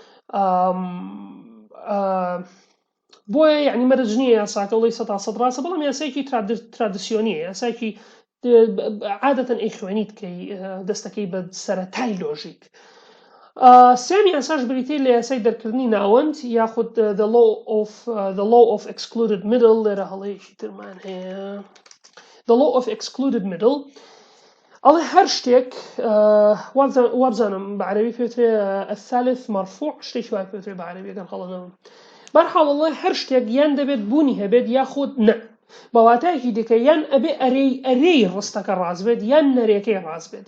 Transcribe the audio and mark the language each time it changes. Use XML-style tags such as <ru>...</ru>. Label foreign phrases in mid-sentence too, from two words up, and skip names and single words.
<ckb>بۆیە یعنی مەرج نییە یاساکە وڵی 100% ڕاستە، بەڵام یاسایەکی ترادیسیۆنیە، یاسایەکی عادەتەن ئەیخوێنیت کەی دەستەکەی بە سەرەتای لۆژیک. سێمی یاساش بریتەی لە یاسای دەرکردنی ناوەند یاخود</ckb> <en>the law of excluded middle.</en> <ckb>لێرە هەڵەیەکی ترمان هەیە،</ckb> <en>the law of excluded middle.</en> <ckb>ئەڵێ هەر شتێک وابزانم بە عەرەبی پێوترێ</ckb> <ar>الثالث مرفوع،</ar> <ckb>شتێکی وای پێوترێ بە عەرەبی ئەگەر هەڵە نەبم. بەرحاڵ ئەڵێ هەر شتێک یان دەبێت بوونی هەبێت یاخود نە، بەواتایەکی دیکە یان ئەبێ ئەرەی ڕستەکە ڕاست بێت یان نەرێکەی ڕاست بێت.</ckb>